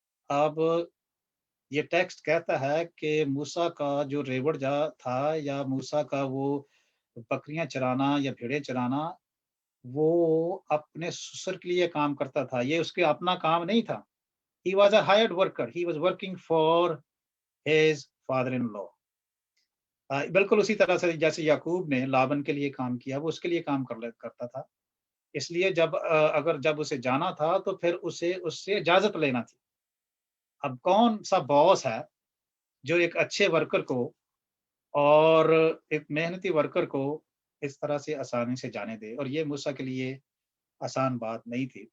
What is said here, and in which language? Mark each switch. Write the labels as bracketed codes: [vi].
[ur] اب یہ ٹیکسٹ کہتا ہے کہ موسیٰ کا جو ریوڑ جا تھا یا موسیٰ کا وہ بکریاں چرانا یا بھیڑیں چرانا وہ اپنے سسر کے لیے کام کرتا تھا، یہ اس کے اپنا کام نہیں تھا. [en] He was a hired worker. He was working for his father-in-law. [ur] بالکل اسی طرح سے جیسے یعقوب نے لابن کے لیے کام کیا، وہ اس کے لیے کام کرتا تھا. اس لیے جب اسے جانا تھا تو پھر اسے اس سے اجازت لینا تھی. اب کون سا باس ہے جو ایک اچھے ورکر کو اور ایک محنتی ورکر کو اس طرح سے آسانی سے جانے دے؟ اور یہ موسیٰ کے لیے آسان بات نہیں تھی.